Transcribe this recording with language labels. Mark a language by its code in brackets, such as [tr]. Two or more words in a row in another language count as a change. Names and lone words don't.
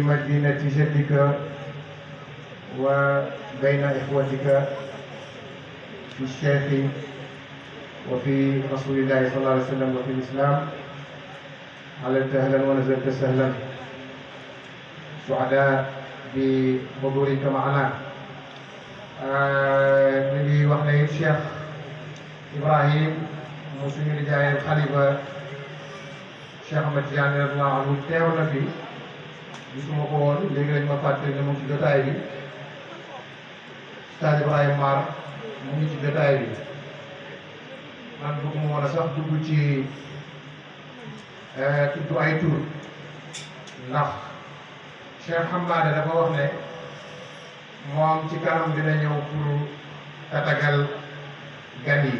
[ar] مدينة جدك وبين إخوتك في الشيخ وفي رسول الله صلى الله عليه وسلم وفي الإسلام. علمت أهلا ونزلت سهلا، سعداء بحضورك معنا. نبي وحنا الشيخ إبراهيم مسلم رجاء الخليفة [wo] Cheikh Ahmed Tidiane [ar] رضي الله عنه [wo] teew na fi gisuma ko woon léegi lañ ma fàttali ne mu ngi ci jotaay bi. Ustaz Ibrahima Mar mu ngi ci jotaay bi. man bëgguma woon a sax dugg ci tudd ay tur ndax Cheikh Hamada dafa wax ne moom ci kanam dina ñëw pour tatagal gan yi.